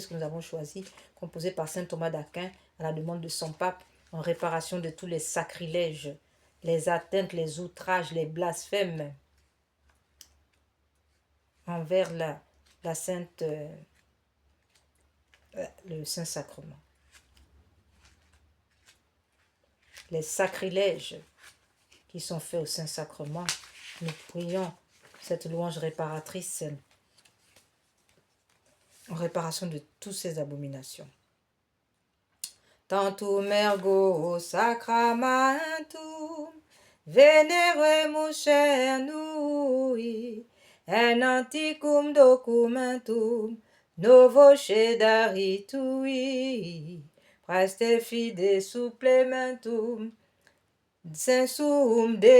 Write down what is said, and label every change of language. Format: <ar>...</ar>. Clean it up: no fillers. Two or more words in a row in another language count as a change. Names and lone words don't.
<fr>que nous avons choisie, composée par saint Thomas d'Aquin à la demande de son pape, en réparation de tous les sacrilèges, les atteintes, les outrages, les blasphèmes envers la sainte, le Saint-Sacrement. Les sacrilèges qui sont faits au Saint-Sacrement, nous prions cette louange réparatrice en réparation de toutes ces abominations.</fr> <la>Tantum ergo sacramentum veneremus cernui en antiquum documentum novo cedaritui praeste fide supplementum sensum</la>